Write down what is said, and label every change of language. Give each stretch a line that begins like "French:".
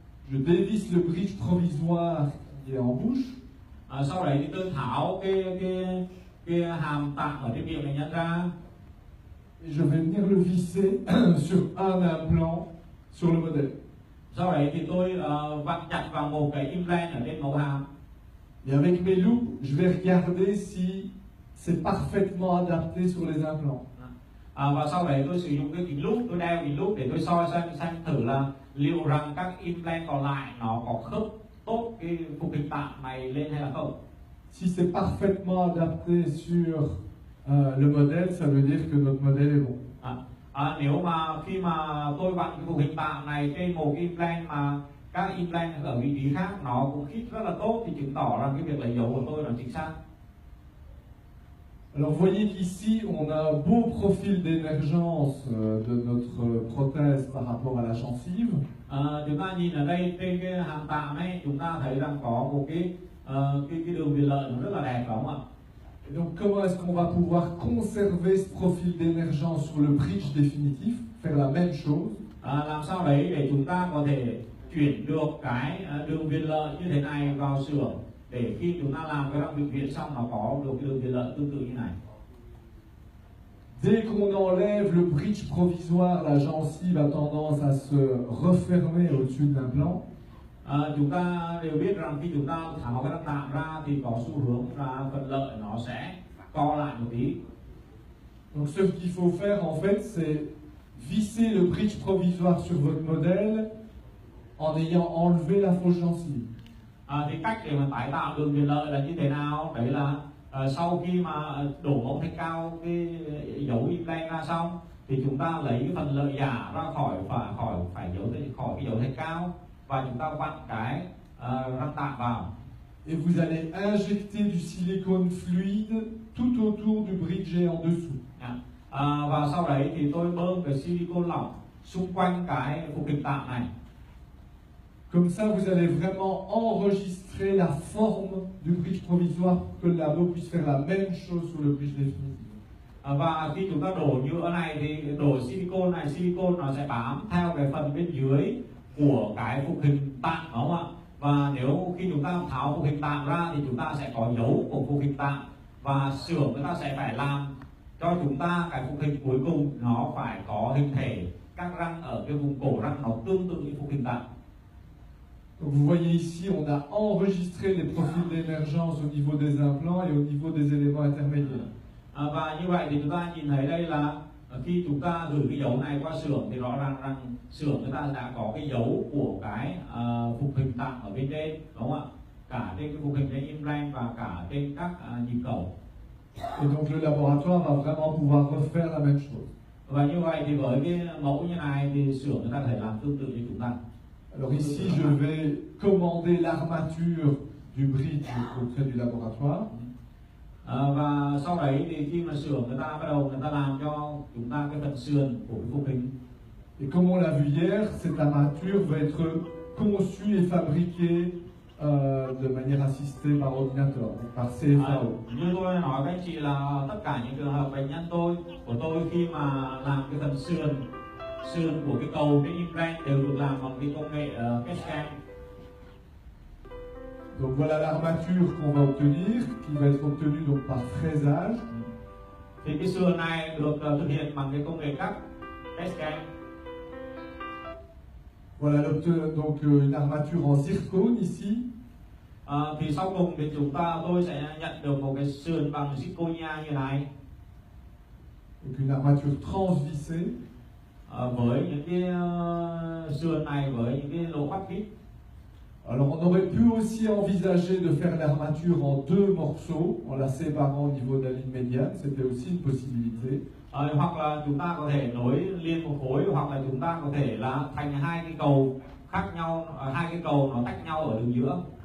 French: Je dévisse le bridge provisoire qui est en bouche.
Vietnamese: Sau đấy thì tôi tháo cái hàm tạm ở trên miệng bệnh nhân ra.
French: Et je vais venir le visser sur un implant sur le modèle.
Vietnamese: Sau đấy thì tôi vặn chặt vào một cái implant ở trên mẫu hàm.
French: Et avec mes loupes, je vais regarder si c'est parfaitement adapté sur les implants.
Vietnamese: Và sau đấy tôi sử dụng cái kính lúp, tôi đeo kính lúp để tôi soi xem thử là liệu rằng các implant còn lại nó có khớp tốt cái phục hình tạm này lên hay là không.
French: Si c'est parfaitement adapté sur le modèle, ça veut dire que notre modèle est bon.
Vietnamese: Nếu mà khi mà tôi vặn cái phục hình tạm này trên một cái implant mà các implant ở vị trí khác nó cũng khít rất là tốt thì chứng tỏ rằng cái việc lấy dấu của tôi là chính xác.
French: Alors vous voyez qu'ici on a un beau profil d'émergence de notre prothèse par rapport à la gencive.
Vietnamese: Chúng ta nhìn ở đây trên cái hàm tạm ấy, chúng ta thấy rằng có một cái đường viền lợi rất là đẹp, phải không ạ?
French: Et donc comment est-ce qu'on va pouvoir conserver ce profil d'émergence sur le bridge définitif, faire la même chose?
Vietnamese: Làm sao đấy để chúng ta có thể chuyển được cái đường viền lợi như thế này vào xưởng để khi chúng ta làm cái răng vĩnh viễn xong nó có được cái đường viền lợi tương tự như này.
French: Dès qu'on enlève le bridge provisoire, la gencive a tendance à se refermer au-dessus de l'implant.
Vietnamese: Chúng ta đều biết rằng khi chúng ta tháo cái răng tạm ra thì có xu hướng là phần lợi nó sẽ co lại một tí.
French: Donc ce qu'il faut faire en fait, c'est visser le bridge provisoire sur votre modèle en ayant enlevé la fausse gencive.
Vietnamese: Thì cách để mà tái tạo đường viền lợi là như thế nào? Đấy là sau khi mà đổ mẫu thạch cao cái dấu implant ra xong thì chúng ta lấy cái phần lợi giả ra khỏi cái dấu thạch cao và chúng ta vặn cái răng tạm vào.
French: Et vous allez injecter du silicone fluide tout autour du bridge et en dessous.
Vietnamese: Và sau đấy thì tôi bơm cái silicone lỏng xung quanh cái phục hình tạm này.
French: Comme ça, vous allez vraiment enregistrer la forme du bridge provisoire pour que le labo puisse faire la même chose sur le bridge définitif.
Vietnamese: Và khi chúng ta đổ nhựa này thì đổ silicone nó sẽ bám theo cái phần bên dưới của cái phục hình tạm, đúng không ạ? Và nếu khi chúng ta tháo phục hình tạm ra thì chúng ta sẽ có dấu của phục hình tạm và xưởng người ta sẽ phải làm cho chúng ta cái phục hình cuối cùng nó phải có hình thể các răng ở cái vùng cổ răng nó tương tự như phục hình tạm.
French: Donc vous voyez ici, on a enregistré les profils d'émergence au niveau des implants et au niveau des éléments intermédiaires.
Vietnamese: Và như vậy thì chúng ta nhìn thấy đây là khi chúng ta gửi cái dấu này qua xưởng thì rõ ràng rằng xưởng người ta đã có cái dấu của cái phục hình tạm ở bên trên, đúng không ạ? Cả trên cái phục hình trên implant và cả trên các nhịp cầu.
French: Et donc le laboratoire va vraiment pouvoir refaire la même chose.
Vietnamese: Và như vậy thì với cái mẫu như này thì xưởng người ta có thể làm tương tự như chúng ta.
French: Alors ici, je vais commander l'armature du bridge auprès du laboratoire.
Vietnamese: Và sau đấy thì khi mà xưởng người ta bắt đầu người ta làm cho chúng ta cái phần sườn của cái phục hình.
French: Et comme on l'a vu hier, cette armature va être conçue et fabriquée de manière assistée par ordinateur, par CFAO.
Vietnamese: Như tôi nói với anh chị là tất cả những trường hợp bệnh nhân của tôi khi mà làm cái phần sườn của cái cầu cái implant đều được làm bằng cái công nghệ PET scan.
French: Donc voilà l'armature qu'on va obtenir, qui va être obtenue donc par fraisage.
Vietnamese: Thì cái sườn này được thực hiện bằng cái công nghệ cắt PET scan.
French: Voilà donc une armature en zircone ici.
Vietnamese: Thì sau cùng thì tôi sẽ nhận được một cái sườn bằng zirconia như này.
French: Donc une armature transvissée.
Vietnamese: Với những cái sườn này với những cái lỗ khoét vít.
French: Alors on aurait pu aussi envisager de faire l'armature en deux morceaux, en la séparant au niveau de la ligne médiane, c'était aussi une possibilité.
Vietnamese: Hoặc là chúng ta có thể nối liên một khối, hoặc là chúng ta có thể là thành hai cái cầu khác nhau, hai cái cầu nó tách nhau ở đường giữa.